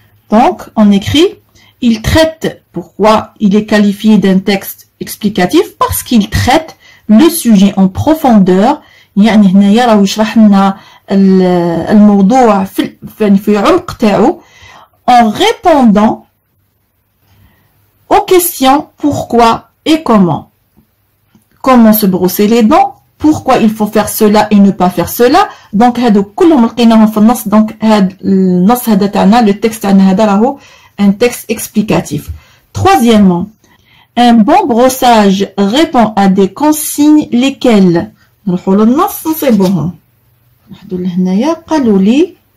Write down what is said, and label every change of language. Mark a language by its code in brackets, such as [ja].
[fr] Donc on écrit il traite, pourquoi il est qualifié d'un texte explicatif, parce qu'il traite le sujet en profondeur. [ar] يعني هنايا راه يشرح لنا الموضوع في عمق تاعو [fr] en répondant aux questions pourquoi et comment. Comment se brosser les dents, pourquoi il faut faire cela et ne pas faire cela. [ar] donc هادو كلهم لقيناهم في النص. donc هاد النص هذا تاعنا [fr] le texte [ar] تاعنا هذا راهو [fr] un texte explicatif. Troisièmement, un bon brossage répond à des consignes lesquelles. [ar] نروحوا للنص نصيبوهم. نحدو لهنايا قالوا لي